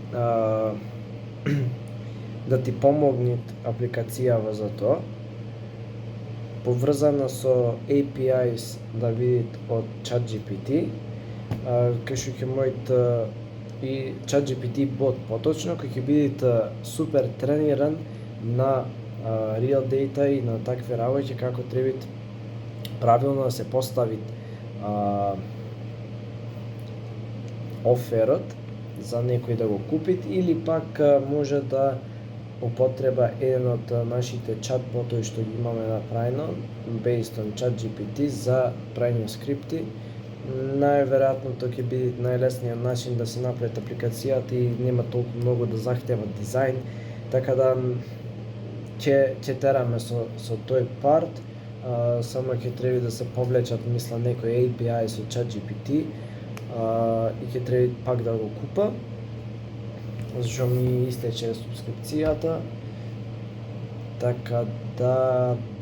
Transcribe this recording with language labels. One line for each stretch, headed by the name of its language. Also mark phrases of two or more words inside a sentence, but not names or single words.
Macedonian: да ти помогне апликацијава за тоа, поврзана со APIs да видит од ChatGPT, кај што ќе мојот и ChatGPT бот поточно, кој ќе биде супер трениран на
English: real data
Macedonian: и на такви работи, како треба правилно да се постави оферот за некој да го купит или пак може да употреба еден од нашите чат-ботови што ги имаме направено
English: based on ChatGPT
Macedonian: за правење скрипти. Најверојатно тоа ќе биде најлесниот начин да се направи апликацијата и нема толку многу да захтева дизајн, така да ќе тераме со тој парт, само ќе треба да се повлечат некои API со ChatGPT и ќе треба пак да го купа, зашто ми истече субскрипцијата, така да.